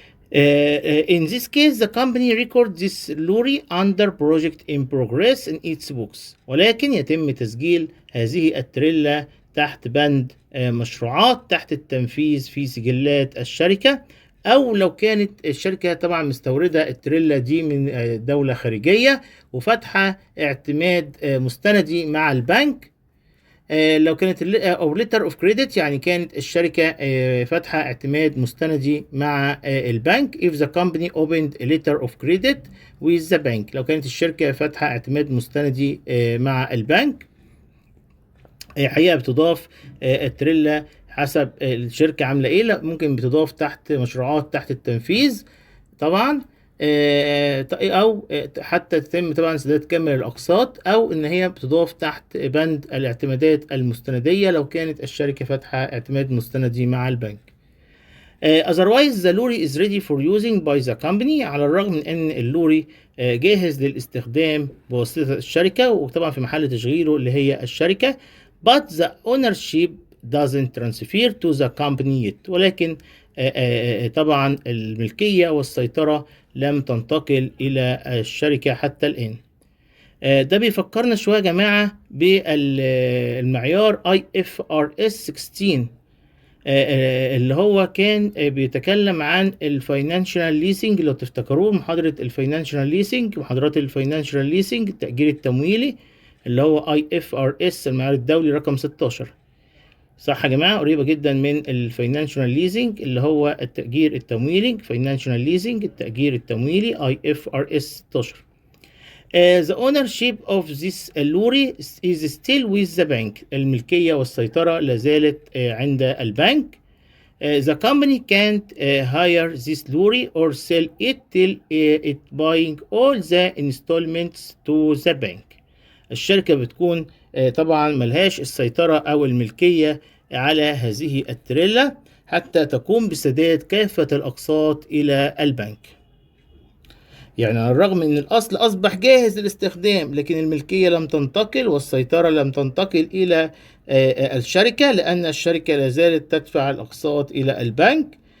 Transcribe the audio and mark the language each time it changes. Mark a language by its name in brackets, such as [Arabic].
[English] In this case the company records this lorry under project in progress in its books، [Arabic] ولكن يتم تسجيل هذه التريلا تحت بند مشروعات تحت التنفيذ في سجلات الشركة. أو لو كانت الشركة طبعا مستوردة التريلا دي من دولة خارجية وفتحة اعتماد مستندي مع البنك، لو كانت أو letter of credit، يعني كانت الشركة فاتحة اعتماد مستندي مع البنك. [English] if the company opened a letter of credit with the bank، [Arabic] لو كانت الشركة فاتحة اعتماد مستندي مع البنك، حقيقة بتضاف التريلا حسب الشركة عاملة ايه. لا ممكن بتضاف تحت مشروعات تحت التنفيذ طبعا، او حتى تتم طبعا سداد كامل الاقساط، او ان هي بتضاف تحت بند الاعتمادات المستندية لو كانت الشركة فاتحة اعتماد مستندي مع البنك. [English] otherwise the lorry is ready for using by the company، [Arabic] على الرغم من ان اللوري جاهز للاستخدام بواسطة الشركة وطبعا في محل تشغيله اللي هي الشركة. [English] but the ownership doesn't transfer to the company yet. [Arabic] ولكن طبعا الملكية والسيطرة لم تنتقل إلى الشركة حتى الآن. ده بيفكرنا شوية يا جماعة بالمعيار IFRS 16 اللي هو كان بيتكلم عن الفاينانشال ليسنج. لو تفتكروه محاضرة الفاينانشال ليسنج، محاضرات الفاينانشال ليسنج التأجير التمويلي، اللي هو IFRS المعيار الدولي رقم 16. صح يا جماعة؟ قريبة جدا من الفاينانشال ليسنج اللي هو التأجير التمويلي. فاينانشال ليسنج التأجير التمويلي IFRS 16. [English] The ownership of this lorry is still with the bank. [Arabic] الملكية والسيطرة لازالت عند البنك. [English] The company can't hire this lorry or sell it till it buying all the installments to the bank. [Arabic] الشركة بتكون طبعا ملهاش السيطرة أو الملكية على هذه التريلا حتى تقوم بسداد كافة الأقساط إلى البنك. يعني على الرغم ان الاصل اصبح جاهز للاستخدام، لكن الملكية لم تنتقل والسيطرة لم تنتقل الى الشركة، لان الشركة لازالت تدفع الاقساط الى البنك.